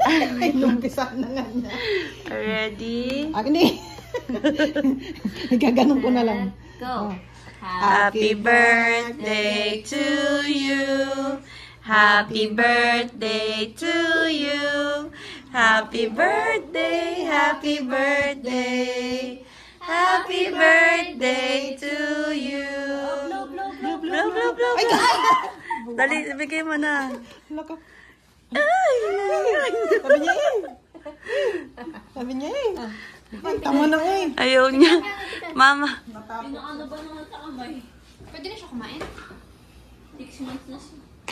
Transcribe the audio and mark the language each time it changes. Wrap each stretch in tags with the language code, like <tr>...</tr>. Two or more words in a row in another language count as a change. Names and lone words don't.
<tl>Inumpisa na nga niya.</tl> <en>Ready?</en> <tl>Akin eh. Gaganon ko na lang.</tl> <en>Go. Happy birthday to you. Happy birthday to you. Happy birthday, happy birthday. Happy birthday to you. Blow, blow, blow. Blow, blow, blow.</en> <tl>Dali, bigay mo na. Lako. Ay! Sabi niya eh. Sabi niya eh. Tama na eh. Ayaw niya. Mama. Ano ba naman sa kamay? Pwede na siya kumain? 6 months na siya.</tl>